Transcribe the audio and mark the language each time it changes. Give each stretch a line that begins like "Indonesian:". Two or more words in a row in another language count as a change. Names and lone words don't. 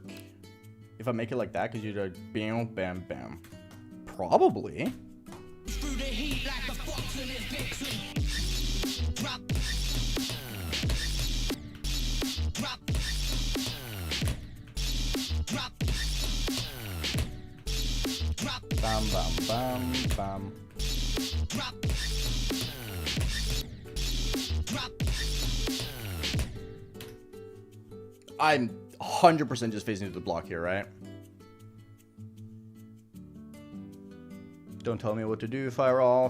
English: If I make it like that, because you do bam, bam, bam. Probably. Bam, bam, bam, bam. I'm 100% just facing the block here, right? Don't tell me what to do, Fireall.